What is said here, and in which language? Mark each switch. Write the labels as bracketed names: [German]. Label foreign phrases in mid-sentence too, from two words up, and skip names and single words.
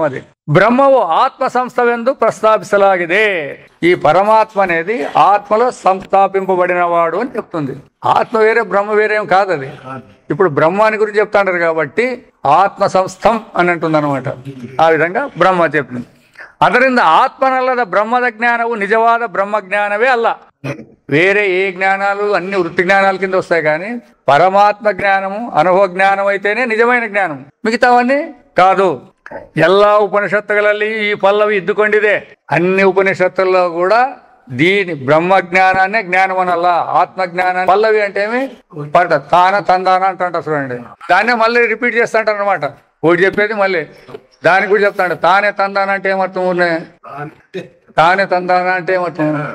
[Kannada] ಅದಿ ಬ್ರಹ್ಮವು ಆತ್ಮ ಸಂಸ್ಥವೆಂದು ಪ್ರಸ್ತಾವಿಸಲಾಗಿದೆ. [Telugu] ఈ పరమాత్మ అనేది ఆత్మలో సంస్థాపింపబడిన వాడు అని చెప్తుంది. ఆత్మ వేరే బ్రహ్మ వేరేం కాదు. అది ఇప్పుడు బ్రహ్మాని గురించి చెప్తాంటారు కాబట్టి ఆత్మ సంస్థం అని అంటుంది అనమాట. ఆ విధంగా బ్రహ్మ చెప్తుంది. [Kannada] ಅದರಿಂದ ಆತ್ಮನಲ್ಲದ ಬ್ರಹ್ಮದ ಜ್ಞಾನವು ನಿಜವಾದ ಬ್ರಹ್ಮ ಜ್ಞಾನವೇ ಅಲ್ಲ. [Telugu] వేరే ఏ జ్ఞానాలు అన్ని వృత్తి జ్ఞానాల కింద వస్తాయి కానీ పరమాత్మ జ్ఞానము అనుభవ జ్ఞానం అయితేనే నిజమైన జ్ఞానం, మిగతావన్నీ కాదు. [Kannada] ಎಲ್ಲಾ ಉಪನಿಷತ್ತುಗಳಲ್ಲಿ ಈ ಪಲ್ಲವಿ ಇದ್ದುಕೊಂಡಿದೆ. [Telugu] అన్ని ఉపనిషత్తుల్లో కూడా దీని బ్రహ్మ జ్ఞానాన్ని జ్ఞానం అనల్లా, ఆత్మ జ్ఞానాన్ని. పల్లవి అంటే ఏమి తాన తందాన అంట చూడండి. దాన్నే మళ్ళీ రిపీట్ చేస్తాంటారు అనమాట. ఒకటి చెప్పేది మళ్ళీ దానికి కూడా చెప్తాడు. తానే తందాన అంటే ఏమర్థం? ఊరినే తానే తందాన అంటే ఏమర్థం?